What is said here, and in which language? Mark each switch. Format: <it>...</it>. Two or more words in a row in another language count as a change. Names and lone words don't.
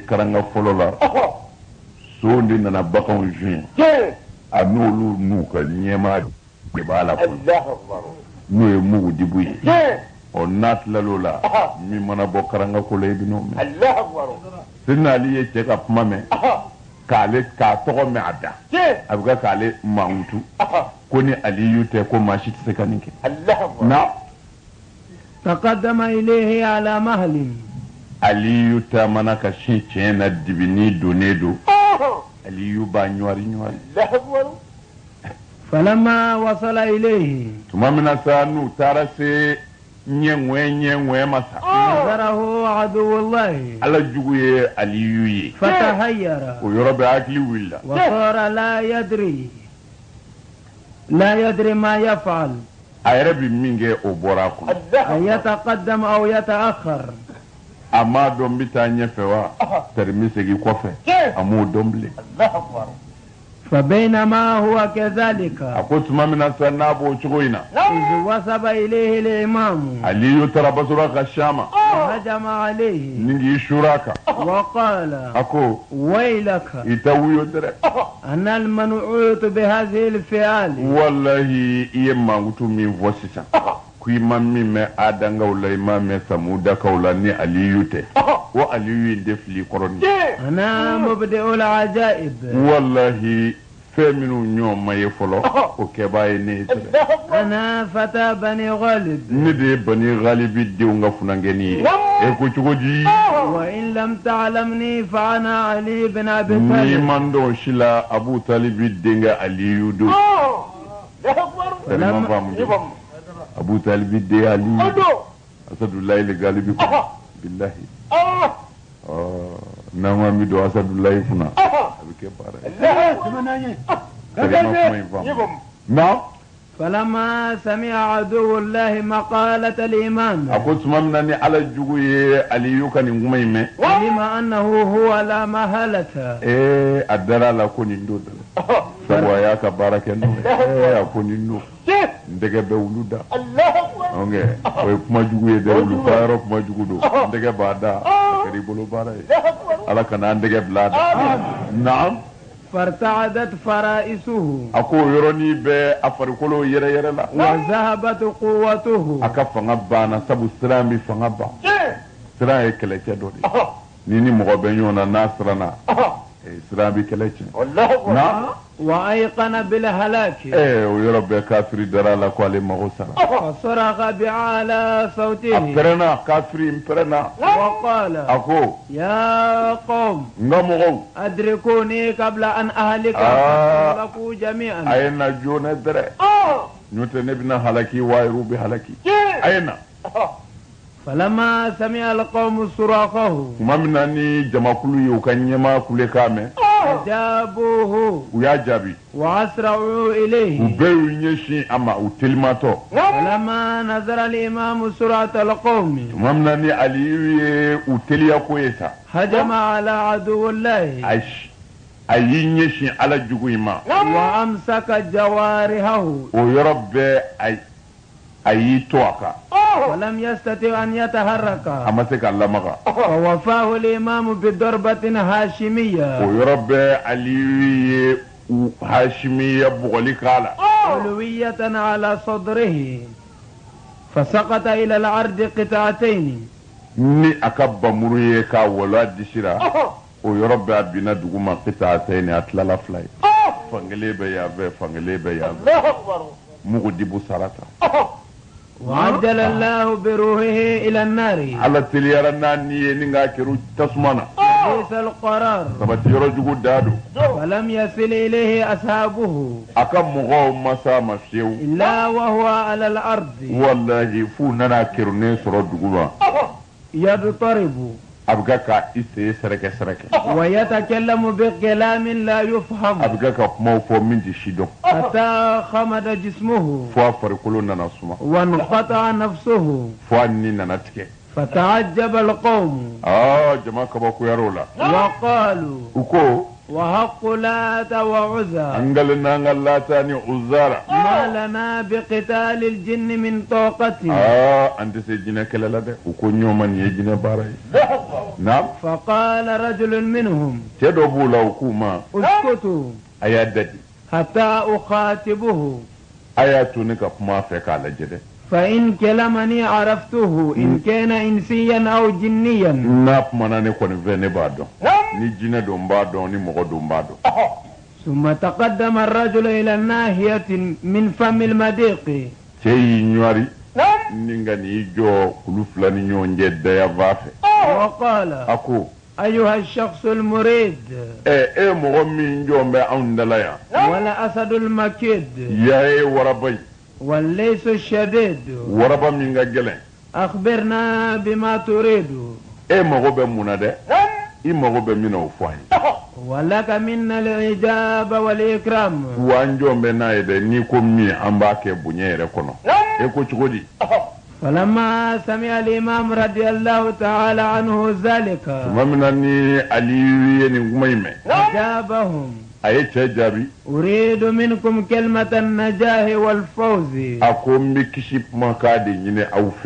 <bm>karanga fɔlɔ la sow de nana baganw zun a n'olu n'u ka ɲɛmaa de b'a la fɔlɔ n'o ye mugu dibu ye ɔ n'a tilal'o la min mana bɔ karanga ko la i bɛn'o mɛn sɛdina ali ye cɛ ka kuma mɛn k'a tɔgɔ mɛn a da a bɛ kɛ k'ale mankutu ko ni aliyu tɛ ko maa si tɛ se ka nin kɛ na</bm> <ar>تقدم إليه على مهل</ar> <bm>aliyu taamana ka sin tiɲɛ na dibini donnen don aliyu b'a ɲɔri ɲɔri</bm> <ar>فلما وصل إليه</ar> <bm>tuma min na sa n'u taara se ɲɛŋuɛ ma sa</bm> <ar>نظره عدو الله</ar> <bm>ala jugu ye aliyu ye</bm> <ar>فتهير</ar> <bm>o yɔrɔ bɛ hakili wulila</bm> <ar>وصار لا يدري ما يفعل</ar> <bm>a yɛrɛ bi min kɛ o bɔra a kɔnɔ</bm> <ar>أن يتقدم أو يتأخر</ar> <bm>a m'a dɔn n bɛ taa ɲɛfɛ wa tari n bɛ segin kɔfɛ a m'o dɔn bilen</bm> <ar>فبينما هو كذلك</ar> <bm>a ko tuma min na sa n'a b'o cogo in na</bm> <ar>إذ وثب إليه الإمام</ar> <bm>aliyu taara basura ka siyama</bm> <ar>وهجم عليه</ar> <bm>ni k'i sura a kan</bm> <ar>وقال</ar> <bm>a ko</bm> <ar>ويلك</ar> <bm>i tɛ wuyo dɛrɛ</bm> <ar>أنا المنعوت بهذه الفعال</ar> <bm>wallahi i ye mankutu min fɔ sisan ko i ma min mɛn adangaw la i ma mɛn samudakaw la ni aliyu tɛ o aliyu in tɛ fili kɔrɔ ni</bm> <ar>أنا مبدئ العجائب</ar> <bm>wallahi fɛn minnu ɲɔgɔn ma ye fɔlɔ o kɛbaa ye ne ye dɛrɛ</bm> <ar>أنا فتى بني غالب</ar> <bm>ne de ye bani ghalibi denw ka funankɛni ye e ko cogo di</bm> <ar>وإن لم تعلمني فأنا علي بن أبي</ar> <bm>n'i</bm> <ar>طالب</ar> <bm>man dɔn si la abu talibi denkɛ aliyu don tellement faamu abu talibi den aliyu asadulayi le galibi kɔnɔ bilahi n'an ko an bɛ don asadulayi kunna a bɛ kɛ baara ye tellement kuma in faamu na</bm> <ar>فلما سمع عدو الله مقالة الإمام</ar> <bm>a ko tuma min na ni ala jugu ye aliyu ka nin kuma in mɛn</bm> <ar>علم أنه هو لا محالة</ar> <bm>a dara a la ko nin don dɛ sabu a y'a ka baara kɛ n'o ye a ko nin don n tɛgɛ bɛ wulu da ok o ye kuma jugu ye dɛ wulu fa yɔrɔ kuma jugu don n tɛgɛ b'a da a kɛra i bolo baara ye ala kana an tɛgɛ bila a da naam</bm> <ar>فارتعدت فرائسه</ar> <bm>a ko o yɔrɔnin bɛɛ a farikolo yɛrɛ yɛrɛ la</bm> <ar>وذهبت قوته</ar> <bm>a ka fanga banna sabu siran bɛ fanga ban siran ye kɛlɛcɛ dɔ de ye ni mɔgɔ bɛ ɲɔgɔn na n'a siranna siran bɛ kɛlɛ tiɲɛ na</bm> <ar>وأيقن بالهلاك</ar> <bm>o yɔrɔ bɛɛ kafiri dara a la ko ale mago sara</bm> <ar>فصرخ بأعلى</ar> <bm>a</bm> <ar>صوته</ar> <bm>pɛrɛnna kafiri n pɛrɛnna</bm> <ar>وقال</ar> <bm>a ko</bm> <ar>يا قوم</ar> <bm>n ka mɔgɔw</bm> <ar>أدركوني قبل أن أهلك فأهلكوا</ar> <bm>a</bm> <ar>جميعا</ar> <bm>ye na joona dɛrɛ n'o tɛ ne bɛna halaki wayiru bɛ halaki a ye na</bm> <ar>فلما سمع القوم صراخه</ar> <bm>tuma min na ni jamakulu ye u ka ɲɛmaa kule k'a mɛn</bm> <ar>أجابوه</ar> <bm>u y'a jaabi</bm> <ar>وأسرعوا</ar> <bm>u</bm> <ar>إليه</ar> <bm>bɛɛ y'u ɲɛsin a ma u telimatɔ</bm> <ar>فلما نظر الإمام سرعة القوم</ar> <bm>tuma min na ni aliyu ye u teliya ko ye sa</bm> <ar>هجم على عدو الله</ar> <bm>a y'i ɲɛsin ala jugu in ma</bm> <ar>وأمسك جوارحه</ar> <bm>o yɔrɔ bɛɛ a y'i to a kan</bm> <ar>ولم يستطع أن يتحرك</ar> <bm>a ma se ka lamaga</bm> <ar>ووفاه الإمام بضربة</ar> <bm>o</bm> <ar>هاشمية</ar> <bm>yɔrɔ bɛɛ aliyu ye hashimiya bugɔli k'a la</bm> <ar>علوية على صدره فسقط إلى الأرض قطعتين</ar> <bm>ni a ka bamuru ye k'a walo a disi la o yɔrɔ bɛ a binna dugu ma qita'atayn a tilala fila ye fankelen bɛ yan fɛ fankelen bɛ yan fɛ</bm> <ar>الله أكبر</ar> <bm>mugu dibu sarata</bm> <ar>وعجل الله بروحه إلى النار</ar> <bm>ala teliyara n'a ni ye ni k'a kɛra tasuma na</bm> <ar>بئس القرار</ar> <bm>sabati yɔrɔ jugu da don</bm> <ar>فلم يصل إليه أصحابه</ar> <bm>a ka mɔgɔw ma s'a ma fiyewu</bm> <ar>إلا وهو على الأرض</ar> <bm>wallahi f'u nana kɛrunnen sɔrɔ dugu ma</bm> <ar>يضطرب</ar> <bm>a bɛ kɛ ka i sen sɛrɛkɛ</bm> <ar>ويتكلم بكلام لا</ar> <bm>a</bm> <ar>يفهم</ar> <bm>bɛ kɛ ka kumaw fɔ min tɛ si dɔn</bm> <ar>حتى خمد جسمه</ar> <bm>fo a farikolo nana suma</bm> <ar>وانقطع نفسه</ar> <bm>fo a ni nana tigɛ</bm> <ar>فتعجب القوم</ar> <bm>jama kabakuyar'o la</bm> <ar>وقالوا</ar> <bm>u ko</bm> <ar>وحق لات وعزى</ar> <bm>an galen n'an ka lata ni uzara</bm> <ar>ما لنا بقتال الجن من طاقة</ar> <bm>an tɛ se jinɛ kɛlɛ la dɛ u ko ɲɔma nin ye jinɛ baara ye na</bm> <ar>فقال رجل منهم</ar> <bm>cɛ dɔ b'u la u k'u ma</bm> <ar>اسكتوا</ar> <bm>a y'a dadi</bm> <ar>حتى أخاطبه</ar> <bm>a y'a to ne ka kuma a fɛ k'a lajɛ dɛ</bm> <ar>فإن كلمني عرفته إن كان إنسيا أو جنيا</ar> <bm>n'a kumana ne kɔni fɛ ne b'a dɔn ni jinɛ don n b'a dɔn ni mɔgɔ don n b'a dɔn</bm> <ar>ثم تقدم الرجل إلى الناحية من فم المضيق</ar> <bm>cɛ y'i ɲɔri ni ka n'i jɔ kulu fila ni ɲɔgɔn cɛ dayava fɛ</bm> <ar>وقال</ar> <bm>a ko</bm> <ar>أيها الشخص المريد</ar> <bm>e mɔgɔ min jɔn bɛ anw dala yan</bm> <ar>ولا أسد المكيد</ar> <bm>ya ye waraba ye</bm> <ar>والليس الشديد</ar> <bm>waraba min ka gɛlɛn</bm> <ar>أخبرنا بما تريد</ar> <bm>e mago bɛ mun na dɛ i mago bɛ min na o fɔ an ye</bm> <ar>ولك منا الإجابة والإكرام</ar> <bm>wa an jɔn bɛ n'a ye dɛ n'i ko min an b'a kɛ bonya yɛrɛ kɔnɔ e ko cogo di</bm> <ar>فلما سمع الإمام رضي الله تعالى عنه ذلك</ar> <bm>tuma min na ni aliyu ye nin kuma in mɛn</bm> <ar>أجابهم</ar> <bm>a ye cɛ jaabi</bm> <ar>أريد منكم كلمة النجاح والفوز</ar> <bm>a ko n bɛ kisi kumakan de ɲini aw fɛ</bm>